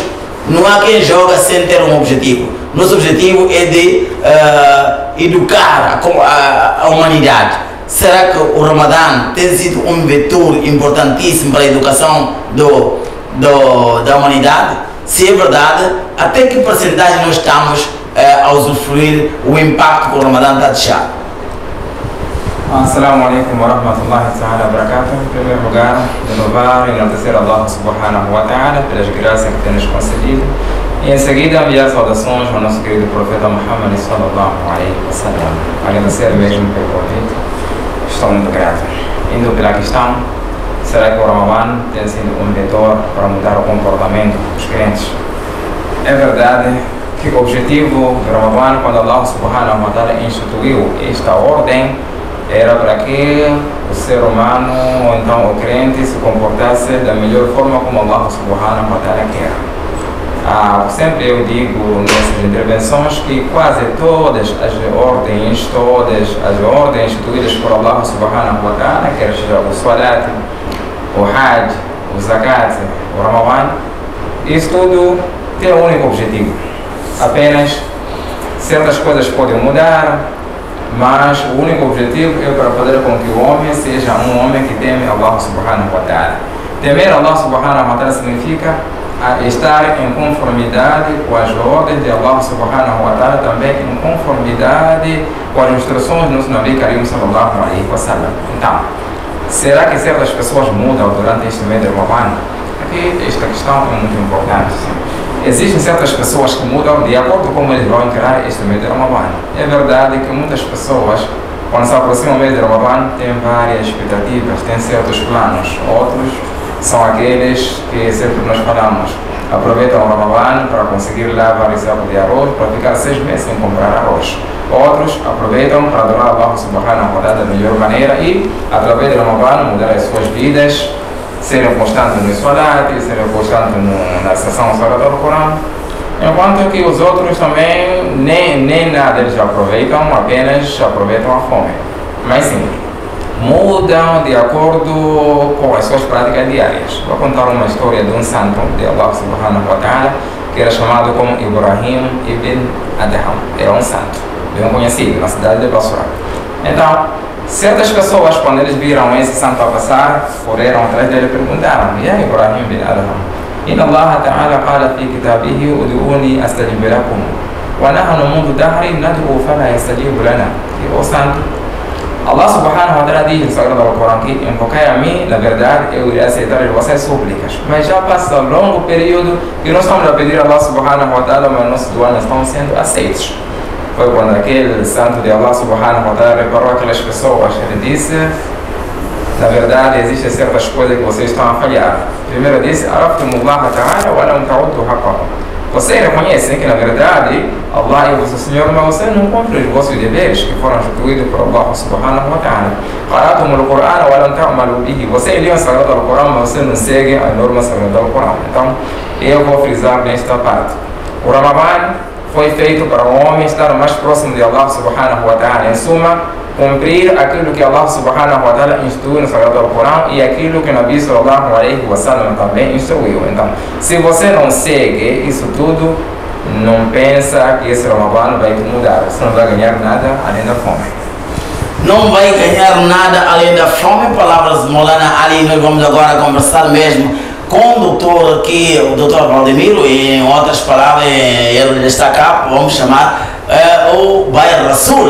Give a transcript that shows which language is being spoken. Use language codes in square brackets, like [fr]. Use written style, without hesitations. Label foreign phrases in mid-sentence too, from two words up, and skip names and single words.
[pt] Não há quem joga sem ter um objetivo. Nosso objetivo é de educar a humanidade. Será que o Ramadã tem sido um vetor importantíssimo para a educação da humanidade? Se é verdade, até que porcentagem nós estamos a usufruir o impacto que o Ramadã está a deixar? [ar] السلام عليكم ورحمة الله تعالى وبركاته. [pt] Em primeiro lugar, de louvar e agradecer a [ar] الله سبحانه وتعالى [pt] pelas graças que tem nos concedido, e em seguida enviar saudações ao nosso querido profeta Muhammad [ar] صلى الله عليه وسلم. [pt] Agradecer mesmo pelo convite, estou muito grato. Indo pela questão, será que o Ramadã tem sido um vetor para mudar o comportamento dos crentes? É verdade que o objetivo do Ramadã, quando [ar] الله سبحانه وتعالى [pt] instituiu esta ordem, era para que o ser humano, ou então o crente, se comportasse da melhor forma como [ar] الله سبحانه وتعالى [pt] quer. Sempre eu digo nessas intervenções que quase todas as ordens instituídas por [ar] الله سبحانه وتعالى, [pt] quer seja o Salat, o Hajj, o Zakat, o Ramadã, isso tudo tem um único objetivo. Apenas certas coisas podem mudar, mas o único objetivo é para fazer com que o homem seja um homem que teme [ar] الله سبحانه وتعالى. [pt] Temer [ar] الله سبحانه وتعالى [pt] significa estar em conformidade com as ordens de [ar] الله سبحانه وتعالى, [pt] também em conformidade com as instruções do nosso [ar] نبي كريم صلى الله عليه وسلم. [pt] Então, será que certas pessoas mudam durante este mês de Ramadã? Aqui esta questão é muito importante. Existem certas pessoas que mudam de acordo com como eles vão encarar este mês de Ramadã. É verdade que muitas pessoas, quando se aproxima o mês de Ramadã, têm várias expectativas, têm certos planos. Outros são aqueles que sempre nós falamos, aproveitam o Ramadã para conseguir lá vários sacos de arroz, para ficar 6 meses sem comprar arroz. Outros aproveitam para adorar [ar] الله سبحانه وتعالى [pt] da melhor maneira e, através do Ramadã, mudar as suas vidas, serem constantes no Salat, serem constantes na sessão Salat do Corão, enquanto que os outros também nem nada eles aproveitam, apenas aproveitam a fome. Mas sim, mudam de acordo com as suas práticas diárias. Vou contar uma história de um santo de [ar] الله سبحانه وتعالى, [pt] que era chamado como Ibrahim ibn Adham. Era um santo, bem conhecido na cidade de Basra. Então, certas pessoas, quando eles viram esse santo a passar, correram atrás dele e perguntaram: e aí, Ibrahim ibn Adham, [ar] إن الله تعالى قال في كتابه ادعوني أستجب لكم ونحن منذ دهر ندعو فلا يستجيب لنا. [pt] O santo, [ar] الله سبحانه وتعالى [pt] diz no Sagrado Alcorão que invocai a mim, na verdade eu irei aceitar as vossas súplicas. Mas já passa um longo período que nós estamos a pedir a [ar] الله سبحانه وتعالى, [pt] mas nossos duas estão sendo aceitos. Foi quando aquele santo de [ar] الله سبحانه وتعالى [pt] reparou aquelas pessoas, ele disse: na verdade existem certas coisas que vocês estão a falhar. Primeiro disse: [ar] عرفتم الله تعالى ولم تؤدوا حقه. [pt] Vocês reconhecem que na verdade Allah é o vosso Senhor, mas vocês não cumprem os vossos deveres que foram instituídos por [ar] الله سبحانه وتعالى. قرأتم القرآن ولم تعملوا به. [pt] Vocês liam o Sagrado Alcorão, mas vocês não seguem a norma Sagrada do Alcorão. Então eu vou frisar nesta parte. O Ramadã foi feito para o homem estar mais próximo de [ar] الله سبحانه وتعالى. [pt] Em suma, cumprir aquilo que [ar] الله سبحانه وتعالى [pt] instruiu no Sagrado Alcorão e aquilo que o [ar] نبي صلى الله عليه وسلم [pt] também instruiu. Então, se você não segue isso tudo, não pensa que esse Ramadã vai mudar. Você não vai ganhar nada além da fome. Não vai ganhar nada além da fome. Palavras Maulana Ali. Nós vamos agora conversar mesmo com o doutor aqui, o doutor Valdemiro, e em outras palavras, ele está cá, vamos chamar o Bayer Rasul.